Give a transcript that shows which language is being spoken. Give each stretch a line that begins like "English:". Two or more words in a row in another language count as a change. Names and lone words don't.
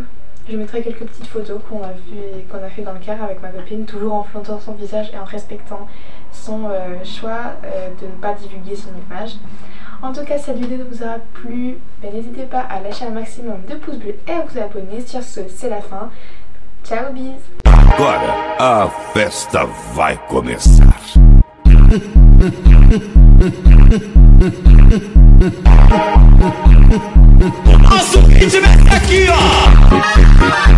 French: Je mettrai quelques petites photos qu'on a fait dans le car avec ma copine, toujours en flantant son visage et en respectant son choix de ne pas divulguer son image. En tout cas, si cette vidéo vous aura plu, n'hésitez pas à lâcher un maximum de pouces bleus et à vous abonner. Sur ce, c'est la fin. Ciao, bis!
Portuguese: Agora a festa vai começar. Nosso ritmo é aqui, ó!